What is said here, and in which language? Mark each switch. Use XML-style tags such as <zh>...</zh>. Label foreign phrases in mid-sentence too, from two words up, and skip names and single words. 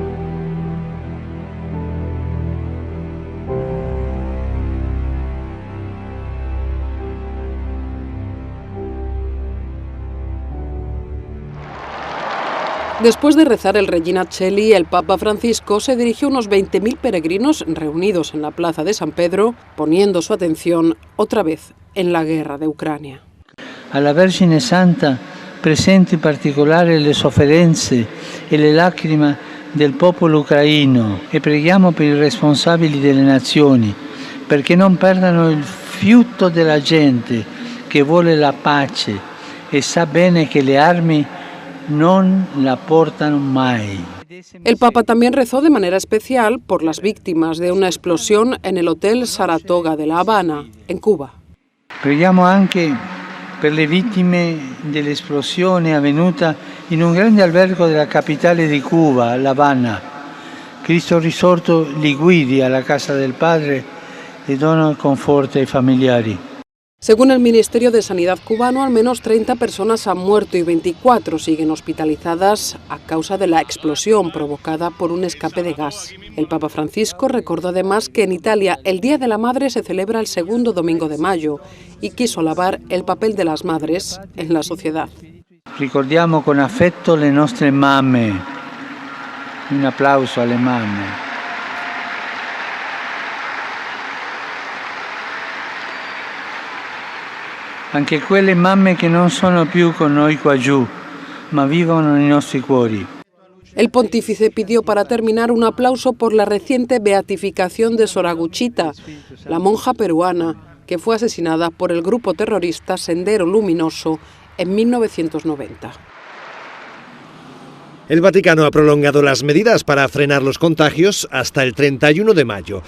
<es>Después de rezar el Regina Coeli, el Papa Francisco se dirigió a unos 20.000 peregrinos reunidos en la plaza de San Pedro, poniendo su atención otra vez en la guerra de Ucrania.</es> <it>Alla Vergine Santa presenti in particolare le sofferenze e le lacrime del popolo ucraino e preghiamo per i responsabili delle nazioni perché non perdano il fiuto della gente che vuole la pace e sa bene che le armi non la portano mai.</it> <es>El Papa también rezó de manera especial por las víctimas de una explosión en el Hotel Saratoga de La Habana, en Cuba.</es> <it>Preghiamo anche per le vittime dell'esplosione avvenuta in un grande albergo della capitale di Cuba, La Habana. Cristo risorto li guidi alla casa del Padre e dona conforto ai familiari.</it> <es>Según el Ministerio de Sanidad cubano, al menos 30 personas han muerto y 24 siguen hospitalizadas a causa de la explosión provocada por un escape de gas. El Papa Francisco recordó además que en Italia el Día de la Madre se celebra el segundo domingo de mayo y quiso alabar el papel de las madres en la sociedad.</es> <it>Ricordiamo con affetto le nostre mamme. Un applauso alle mamme. Anche quelle mamme che non sono più con noi qua giù, ma vivono nei nostri cuori.</it> <es>El pontífice pidió para terminar un aplauso por la reciente beatificación de Soraguchita, la monja peruana que fue asesinada por el grupo terrorista Sendero Luminoso en 1990. El Vaticano ha prolongado las medidas para frenar los contagios hasta el 31 de mayo.</es>